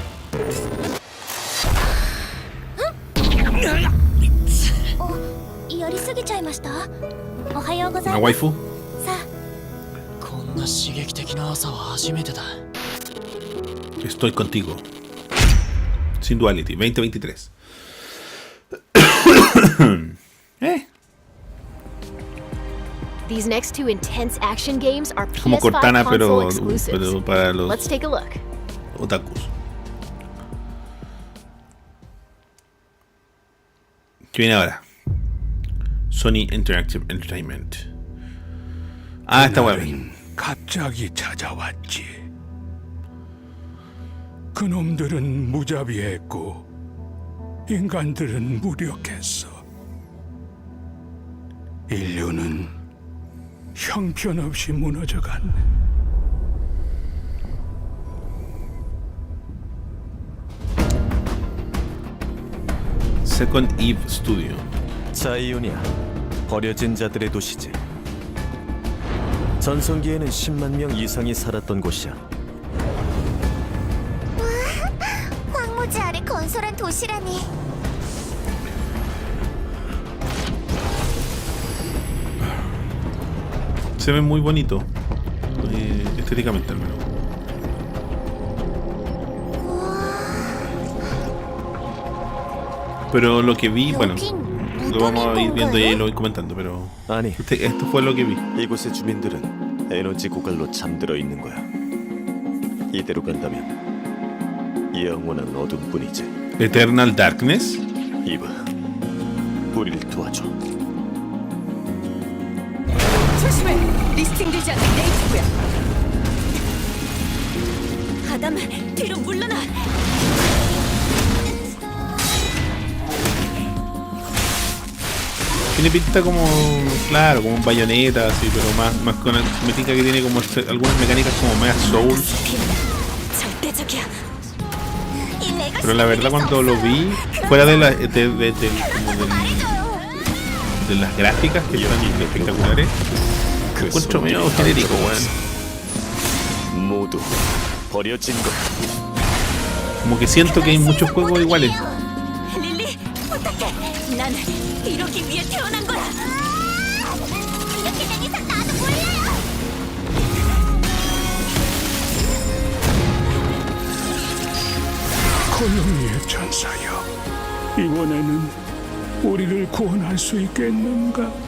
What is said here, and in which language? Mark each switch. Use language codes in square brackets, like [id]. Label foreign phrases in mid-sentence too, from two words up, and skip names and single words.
[es] ¿Una waifu? Estoy contigo. Sin duality, 2023. [en] These next two intense action games are [es] Como PS5 Cortana, [en] console [es] pero [en] exclusives. [es] para los [en] Let's take a look. [es] otakus. ¿Qué viene ahora? Sony Interactive Entertainment. Ah, esta web. [ko] 갑자기 찾아왔지. 그놈들은 무자비했고 인간들은 무력했어. 인류는 형편없이 무너져갔네. Second Eve Studio. 자이오니아, 버려진 자들의 도시지. 전성기에는 10만 명 이상이 살았던 곳이야. 와, 황무지 아래 건설한 도시라니. [es] Se ve muy bonito, estéticamente al menos. Pero lo que vi, bueno, lo vamos a ir viendo y lo voy comentando, pero esto fue lo que vi. [ko] 이곳의 주민들은 에너지 고갈로 잠들어 있는 거야. 이대로 간다면 영원한 어둠뿐이지. [en] Eternal Darkness? [ko] 이봐, 우리를 도와줘. 조심해! 리스팅되지 않는 네이티브야. 아담, 뒤로 물러나! [es] Tiene pinta como, claro, como un Bayonetta, así, pero más con me tinca que tiene como algunas mecánicas como más Souls. Pero la verdad cuando lo vi, fuera de las gráficas que están espectaculares, lo encuentro medio genérico, weón. [ko] 모두 버려진 것. [es] Como que siento que hay muchos juegos iguales. [ko] 릴리, 부탁해. 난 이러기 위해 태어난 거야. 이렇게 된 이상 나도 몰라요. 고용이의 전사여, 이번에는 우리를 구원할 수 있겠는가?